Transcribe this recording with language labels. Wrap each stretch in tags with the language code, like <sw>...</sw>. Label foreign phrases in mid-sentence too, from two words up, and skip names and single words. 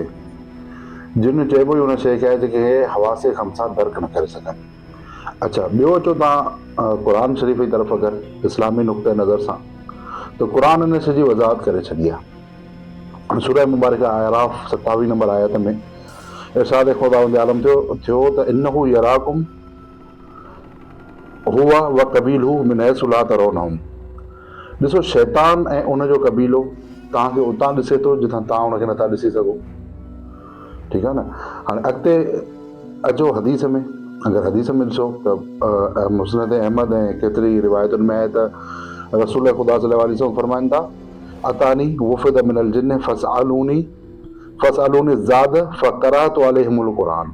<sd>जिन चइबो ई उन शइ खे आहे जेके हवासे ख़म्सा दर्क न करे सघनि। अच्छा, ॿियो अचो तव्हां क़ुर शरीफ़ जी तरफ़ अगरि इस्लामी नुक़्ते नज़र सां, त क़ुर इन शइ जी वज़ाहत करे छॾी आहे। सूरह मुबारक आराफ 27 नंबर आयत में इरशाद खुदा आलम थियो त</sd> <ar>إنه يراكم هو وقبيله من حيث لا ترونهم.</ar> <sd>ॾिसो, शैतान ऐं उनजो कबीलो तव्हांखे उतां ॾिसे थो जितां तव्हां उनखे नथा ॾिसी सघो, ठीकु आहे न। हाणे अॻिते अचो हदीस में, अगरि हदीस में ॾिसो त मुस्नद अहमद ऐं केतिरी रिवायतुनि में आहे त रसूल ख़ुदा</sd> <ar>صلى الله عليه وسلم</ar> <sd>फरमाइनि था</sd> <ar>أتاني وفد من الجن فسألوني زاد فقرأت عليهم القرآن.</ar>